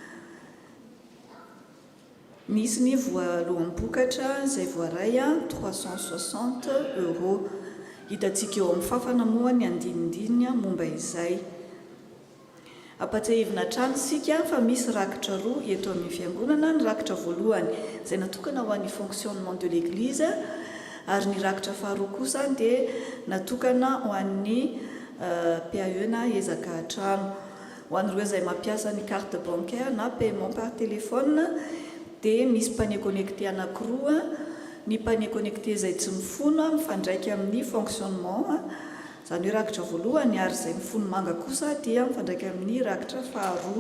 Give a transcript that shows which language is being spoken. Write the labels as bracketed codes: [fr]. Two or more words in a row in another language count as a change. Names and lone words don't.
[mg] Misy ny voaloham-bokatra izay voaray 360 €. Hitantsika eo amin'ny fafana moa ny andinindininy momba izay. Apatsahivina hatrany sika fa misy rakitra roa eto amin'ny fiangonana. Ny rakitra voalohany izay natokana ho an'ny [fr] fonctionnement de l'église [mg] ary ny rakitra faharoa kosa dia natokana ho an'ny PAE na ezaka trano. Ho an'ireo izay mampiasa ny [fr] carte bancaire [mg] na [fr] paiement par téléphone [mg] dia misy [fr] panier connecté [mg] anankiroa. Ny [fr] panier connecté [mg] izay tsy mifono mifandraika amin'ny fonctionnement, izany hoe rakitra voalohany ary izay mifono manga kosa dia mifandraika amin'ny rakitra faharoa.